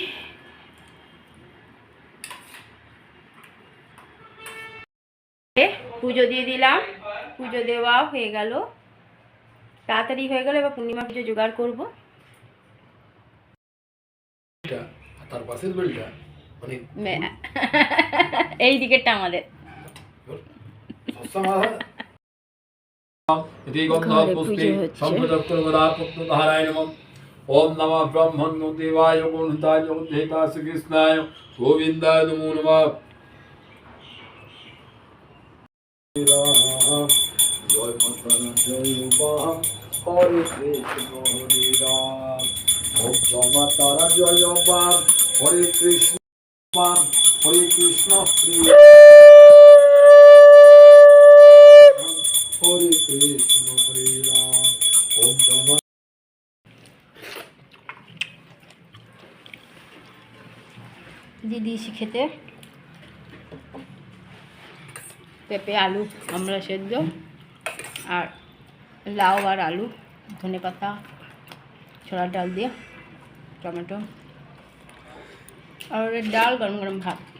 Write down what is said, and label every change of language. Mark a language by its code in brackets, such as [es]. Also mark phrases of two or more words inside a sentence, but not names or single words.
[bn] পুজো দিয়ে দিলাম, পুজো দেওয়া হয়ে গেল, তাড়াতাড়ি হয়ে গেল। এবার পূর্ণিমা পুজো জোগাড় করবো। তার পাশের বেলটা মানে এই দিকেরটা আমাদের। [sa] ओम नमः ब्रह्मण्य देवाय गुणताय गुणदेवताय श्री कृष्णाय गोविंदाय नमो नमः। [hi] जय माता जय मां हरे कृष्ण हरे राम। ओम जय माता जय मां हरे कृष्ण हरे कृष्ण हरे कृष्ण हरे राम। ओम जय [bn] দিয়ে দিয়েছি খেতে। পেঁপে আলু আমরা সেদ্ধ, আর লাউ আর আলু, ধনে পাতা, ছোলার ডাল দিয়ে, টমেটো, আর ডাল, গরম গরম ভাত।